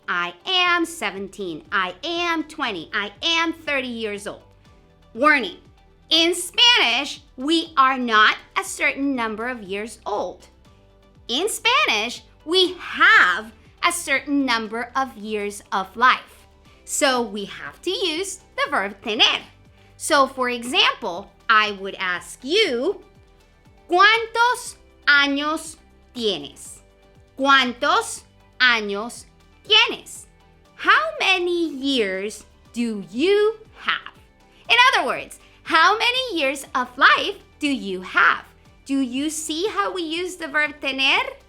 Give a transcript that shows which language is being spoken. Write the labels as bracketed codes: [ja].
[en] I am 17. I am 20. I am 30 years old. Warning, in Spanish, we are not a certain number of years old. In Spanish, we have a certain number of years of life. So we have to use the verb tener. So for example, I would ask you, [es] ¿cuántos años tienes? ¿Cuántos años tienes? [en] How many years do you have? In other words, how many years of life do you have? Do you see how we use the verb tener?